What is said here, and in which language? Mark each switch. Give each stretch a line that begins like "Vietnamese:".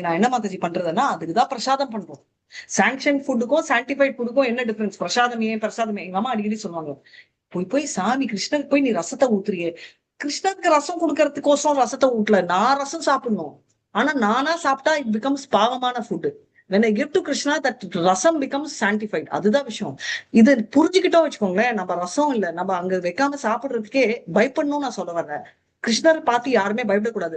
Tamil: நான் என்ன மாதாஜி பண்றதுன்னா அதுக்குதான் பிரசாதம் பண்றோம். சாங்ஷன் ஃபுட்டுக்கும் சான்டிஃபைட் ஃபுட்டுக்கும் என்ன டிஃபரன்ஸ்? பிரசாதம் எங்க அம்மா அடிக்கடி சொல்லுவாங்க, போய் சாமி கிருஷ்ணருக்கு போய் நீ ரசத்தை ஊத்துறியே, கிருஷ்ணருக்கு ரசம் கொடுக்கறதுக்கோசம் ரசத்தை ஊட்டல, நான் ரசம் சாப்பிடணும். ஆனா நானா சாப்பிட்டா
English: it becomes
Tamil: பாவமான food.
English: when I give to Krishna, that rasam becomes sanctified.
Tamil: அதுதான் விஷயம். இது புரிஞ்சுக்கிட்டோம் வச்சுக்கோங்களேன். நம்ம ரசம் இல்ல, நம்ம அங்க வைக்காம சாப்பிடுறதுக்கே பயப்படணும்னு நான் சொல்ல வர்றேன். கிருஷ்ணர் பார்த்து யாருமே பயப்படக்கூடாது.